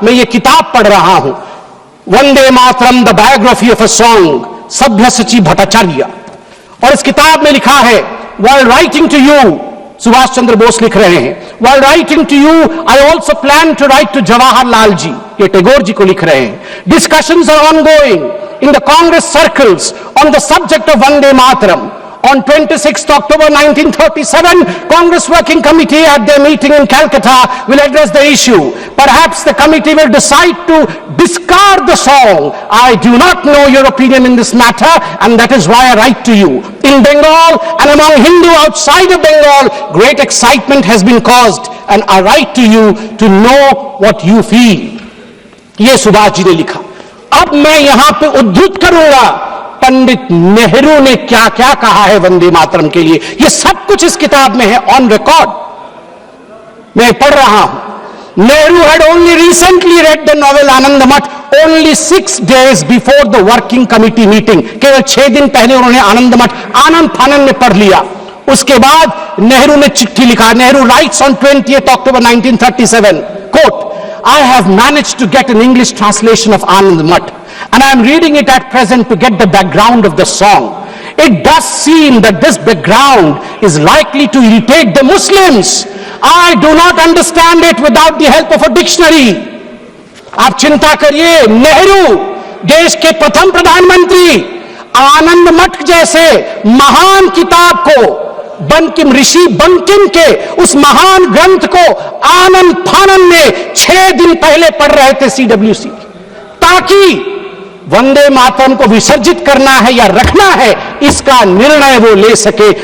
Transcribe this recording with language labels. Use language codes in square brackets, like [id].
[hi] मैं ये किताब पढ़ रहा हूं, Vande Mataram the biography of a song, सभ्यसाची Bhattacharya. और इस किताब में लिखा है, [en] while writing to you, [hi] Subhash Chandra Bose लिख रहे हैं, [en] while writing to you, I also plan to write to [hi] Jawaharlal ji, ये टैगोर जी को लिख रहे हैं। [en] Discussions are ongoing in the Congress circles on the subject of Vande Mataram. On 26th October 1937, Congress Working Committee at their meeting in Calcutta will address the issue. Perhaps the committee will decide to discard the song. I do not know your opinion in this matter, and that is why I write to you. In Bengal and among Hindu outside of Bengal, great excitement has been caused, and I write to you to know what you feel. [hi] ये सुभाष जी ने लिखा। अब मैं यहां पे उद्धृत करूंगा पंडित नेहरू ने क्या क्या कहा है वंदे मातरम के लिए। यह सब कुछ इस किताब में है, ऑन रिकॉर्ड मैं पढ़ रहा हूं। [en] Nehru had only recently read the novel Anand Math only 6 days before the working committee meeting. [hi] केवल 6 दिन पहले उन्होंने आनंद मठ आनंद फानंद में पढ़ लिया। उसके बाद नेहरू ने चिट्ठी लिखा। [en] Nehru writes on 20th October 1937, quote, I have managed to get an English translation of Anand Math, and I am reading it at present to get the background of the song. It does seem that this background is likely to irritate the Muslims. I do not understand it without the help of a dictionary. [hi] आप चिंता करिए, नेहरू देश के प्रथम प्रधानमंत्री आनंद मठ जैसे महान किताब को, बंकिम ऋषि बंकिम के उस महान ग्रंथ को आनंद फानंद में 6 दिन पहले पढ़ रहे थे CWC, ताकि वंदे मातरम को विसर्जित करना है या रखना है इसका निर्णय वो ले सके।